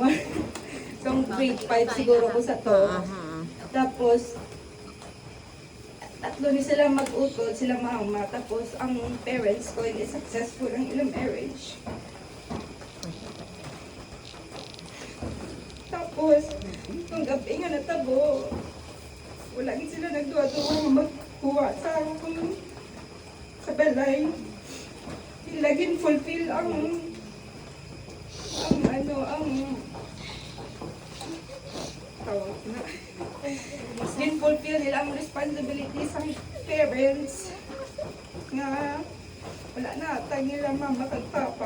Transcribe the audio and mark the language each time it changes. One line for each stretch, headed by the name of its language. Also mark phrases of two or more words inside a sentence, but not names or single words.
Hiligaynon: So, grade 5 siguro ko sa to. Tapos, tatlo ni sila mag-utod, sila mama. Tapos, ang parents ko hindi successful ang ilang marriage. Tapos, nung gabi nga natabo, wala gid sila nagduwa-duwa magkuha sa akong sa balay. Laging fulfill ang tawag na. Din fulfill nila ang responsibilities ng parents nga wala na tayo nila mama kag papa.